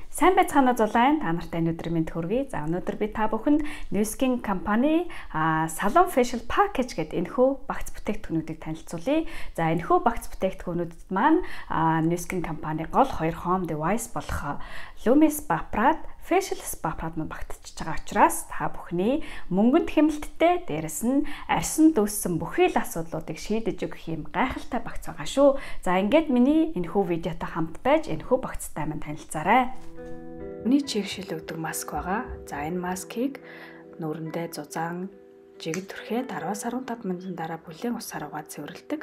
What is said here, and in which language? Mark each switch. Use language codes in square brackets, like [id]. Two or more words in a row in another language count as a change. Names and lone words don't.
[mn] Сайн байцгаана зулайн та нартай өнөөдөр мэнд хүргэе. За өнөөдөр би та бүхэнд Nu Skin компани Salon Facial Package гэдэг энэхүү багц бүтээгдэхүүнүүдийг танилцуулъя. За энэхүү багц бүтээгдэхүүнүүдэд маань Nu Skin компани гол хоёр [en] home device [mn] болох Lumis Spa-Prad Facial Spa-Prad маань багтчихж байгаа учраас та бүхний мөнгөнд хэмнэлттэй дээрэс нь арьсан дүүссэн бүхий л асуудлуудыг шийдэж өгөх юм гайхалтай багц байгаа шүү. За ингээд миний энэхүү видеотой хамт байж энэхүү багцтай маань танилцаарай. Хүний чиг шилэгдэг маск байгаа. За энэ маскыг нүүрэндээ зузаан жигд түрхээд 10-15 минутын дараа бүлээн усаар угаад цэвэрлэдэг.